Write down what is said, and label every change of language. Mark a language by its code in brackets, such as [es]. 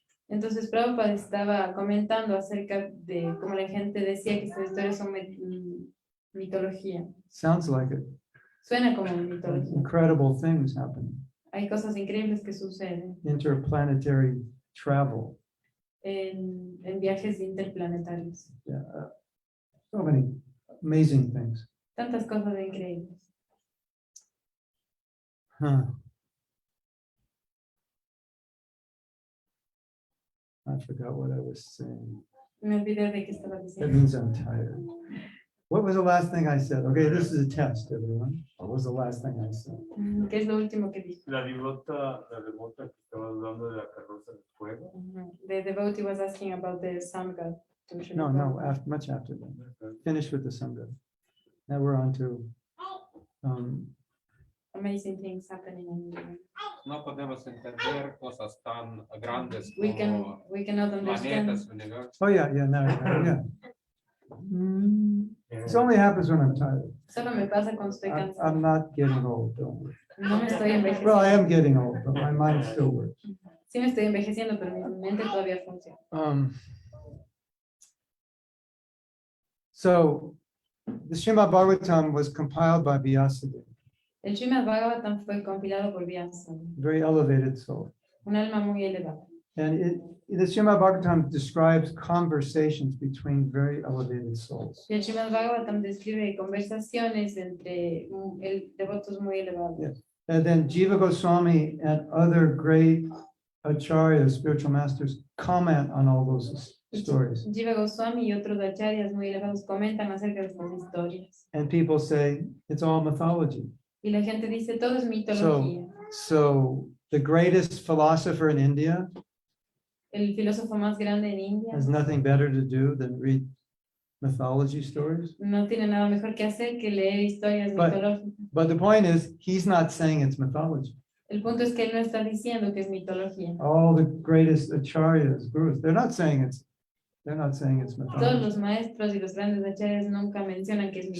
[es] Entonces Prabhupada estaba comentando acerca de cómo la gente decía que estas historias son mitología. [en] Sounds like it. [es] Suena como mitología. [en] Incredible things happening. [es] Hay cosas increíbles que suceden. [en] Interplanetary travel. [es] en viajes interplanetarios. [en] Yeah, so many amazing things. [es] Tantas cosas increíbles. Huh. [en] I forgot what I was saying. [es] Me olvidé de qué estaba [en] That [es] diciendo. [en] means I'm tired. What was the last thing I said? Okay, this is a test, everyone. What was the last thing I said? [es] ¿Qué es lo último que dijo? La devota que estaba hablando de la carroza de fuego. [en] The devotee was asking about the sun god. No, much after that. Finish with the Sangha. Now we're on to Amazing things happening in the world. [es] No podemos entender cosas tan grandes [en] We [es] como [en] cannot understand. [es] planetas, universos. [en] oh yeah, yeah. This only happens when I'm tired. [es] Solo me pasa cuando estoy [en] I'm [es] cansada. [en] not getting old, don't worry. [es] No me estoy [en] Well, I [es] envejeciendo. [en] am getting old, but my mind still works. [es] Sí me estoy envejeciendo, pero mi mente todavía funciona. [en] So the Srimad Bhagavatam was compiled by Vyasadeva, [es] El Srimad Bhagavatam fue compilado por Vyasa, [en] very elevated soul. [es] un alma muy elevada. [en] And the Srimad Bhagavatam describes conversations between very elevated souls. [es] Y el Srimad Bhagavatam describe conversaciones entre devotos muy elevados. [en] Yes. And then Jiva Goswami and other great acharyas, spiritual masters, comment on all those stories. [es] Jiva Goswami y otros acharyas muy elevados comentan acerca de estas historias. [en] And people say it's all mythology. [es] Y la gente dice, todo es mitología. [en] So the greatest philosopher in India [es] El filósofo más grande en India [en] has nothing better to do than read mythology stories. [es] no tiene nada mejor que hacer que leer historias [en] But- [es] mitológicas. [en] But the point is, he's not saying it's mythology. [es] El punto es que él no está diciendo que es mitología. [en] All the greatest acharyas, gurus, they're not saying it's [es] Todos [en] mythology. [es] los maestros y los grandes acharyas nunca mencionan que es